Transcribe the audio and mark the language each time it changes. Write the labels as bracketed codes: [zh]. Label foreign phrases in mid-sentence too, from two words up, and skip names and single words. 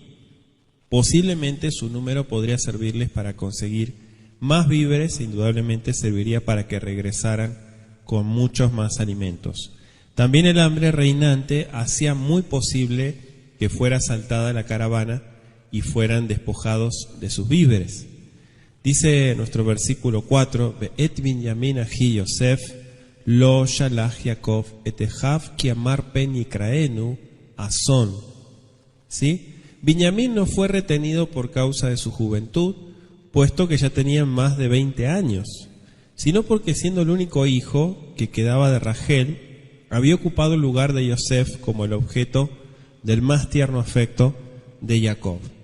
[es] Posiblemente su número podría servirles para conseguir más víveres e indudablemente serviría para que regresaran con muchos más alimentos. También el hambre reinante hacía muy posible que fuera asaltada la caravana y fueran despojados de sus víveres. Dice nuestro versículo 4, [he] ואת בנימין אחי יוסף לא שלח יעקב את אחיו כי אמר פן יקראנו אסון. ¿Sí? [es] Benjamín no fue retenido por causa de su juventud, puesto que ya tenía más de 20 años, sino porque siendo el único hijo que quedaba de Rachel, había ocupado el lugar de Yosef como el objeto del más tierno afecto de Jacob.